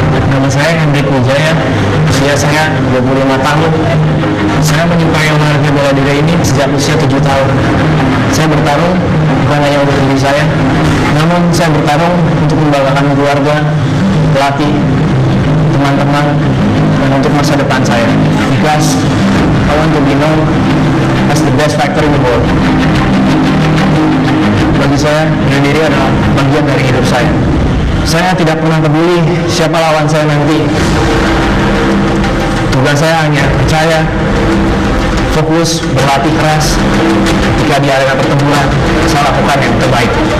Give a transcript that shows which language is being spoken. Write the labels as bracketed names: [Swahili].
[Indonesian] Nama saya Hendrik Wijaya, usia saya 25 tahun. Saya menyukai olahraga bela diri ini sejak usia 7 tahun. Saya bertarung bukan hanya untuk diri saya, namun saya bertarung untuk membanggakan keluarga, pelatih, teman-teman, dan untuk masa depan saya. [English] Because I want to be known as the best fighter in the world. [Indonesian] Bagi saya, bela diri adalah bagian dari hidup saya. Saya tidak pernah peduli siapa lawan saya nanti. Tugas saya hanya percaya, fokus, berlatih keras. Ketika di arena pertempuran, saya lakukan yang terbaik.